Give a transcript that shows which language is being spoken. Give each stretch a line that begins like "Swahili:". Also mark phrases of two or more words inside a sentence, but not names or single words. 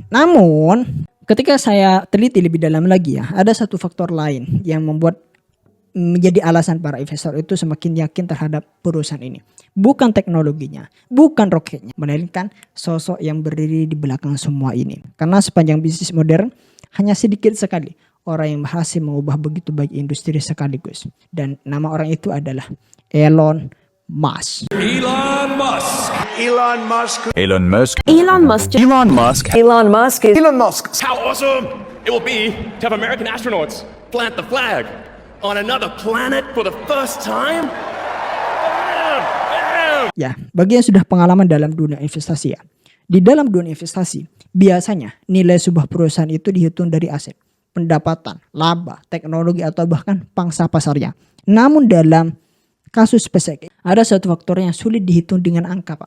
Indonesian: Namun, ketika saya teliti lebih dalam lagi ya, ada satu faktor lain yang membuat menjadi alasan para investor itu semakin yakin terhadap perusahaan ini. Bukan teknologinya, bukan roketnya, melainkan sosok yang berdiri di belakang semua ini. Karena sepanjang bisnis modern, hanya sedikit sekali orang yang berhasil mengubah begitu banyak industri sekaligus. Dan nama orang itu adalah Elon Musk. Elon Musk. Elon Musk. Elon Musk. Elon Musk. Elon Musk. Elon Musk. Elon Musk.
English: How awesome it will be to have American astronauts plant the flag on another planet for the first time.
Indonesian: Ya, bagi yang sudah pengalaman dalam dunia investasi ya. Di dalam dunia investasi, biasanya nilai sebuah perusahaan itu dihitung dari aset, pendapatan, laba, teknologi atau bahkan pangsa pasarnya. Namun dalam kasus SpaceX, ada satu faktor yang sulit dihitung dengan angka, Pak.